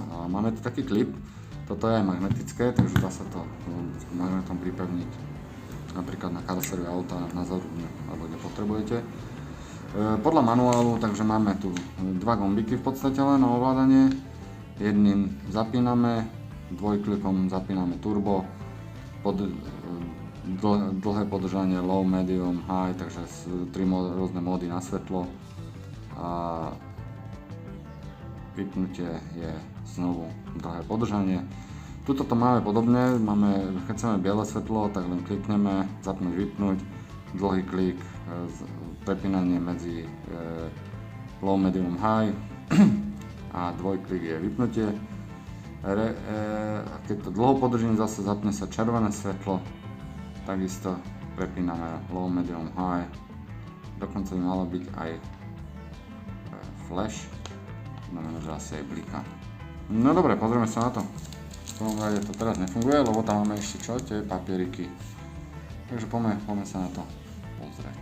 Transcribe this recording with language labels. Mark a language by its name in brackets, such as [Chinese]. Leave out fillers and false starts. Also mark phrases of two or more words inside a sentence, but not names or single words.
[Slovak] A máme tu taký klip, toto je aj magnetické, takže dá sa to magnetom pripevniť napríklad na karosériu auta, na zadruhne, alebo kde potrebujete. Podľa manuálu, takže máme tu dva gombiky v podstate len na ovládanie, jedným zapíname, dvojklikom zapíname turbo, dlhé podržanie [English] low, medium, high, [Slovak] takže 3 rôzne módy na svetlo, a vypnutie je znovu dlhé podržanie. Tuto to máme podobne, keď chceme biele svetlo, tak len klikneme, zapnúť, vypnúť, dlhý klik, prepínanie medzi [English] low, medium, high [Slovak] a dvojklik je vypnutie. Keď to dlho podržím, zase zapne sa červené svetlo, takisto prepíname [English] low, medium, high, [Slovak] dokonca by malo byť aj flash, znamená, že asi aj blika. No dobre, pozrieme sa na to. V prvom rade to teraz nefunguje, lebo tam máme ešte čo? Tie papieriky. Takže poďme sa na to pozrieť.